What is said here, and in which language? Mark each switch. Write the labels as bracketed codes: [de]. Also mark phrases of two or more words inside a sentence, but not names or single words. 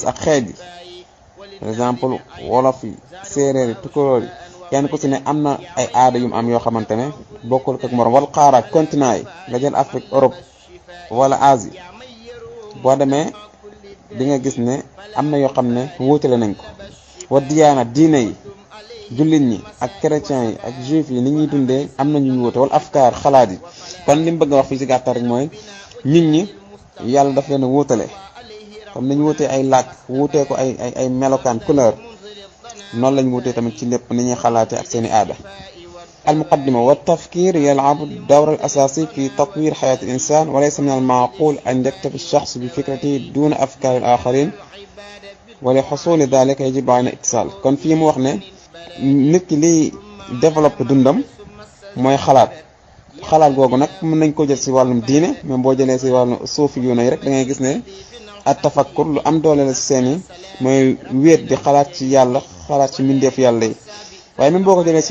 [wo] ak xeet yi [fr] par exemple [wo] wolof yi séeréer yi tukulóor yi kenn ku si ne am na ay aada yu am yoo xamante ne bokkul ak morom wala xaaraak continent yi nga jël Afrique Europe wala Asie boo demee di nga gis ne am na yoo xam ne wuutale nañ ko wa diyaana diine yi jullit ñi ak chrétiens yi ak juif yi ni ñuy dundee am na ñu wuute wala afkaar xalaat yi kon li mu bëgg a wax fii ci gàttal rek mooy nit ñi yàlla daf leen a wuutale comme nañ wuutee ay làkk wuutee ko ay melokaan couleur noonu lañ wuutee tamit ci lépp ni ñuy xalaatee ak seeni aada [ar] المقدمة والتفكير يلعب الدور الأساسي في تطوير حياة الإنسان وليس من المعقول أن يكتفي الشخص بفكرته دون أفكار الآخرين ولحصول ذلك يجب على اتصال [wo] kon fii mu wax ne nit ki liy développé dundam mooy xalaat googu nag mën nañ ko jël ci wàllum diine même boo jëlee ci wàllum suufi yu nay rek da ngay gis ne at tafakkur lu am doole la ci seeni mooy wéet di xalaat ci yàlla xalaat ci mbindeef yàlla yi waaye même boo ko jëlee ci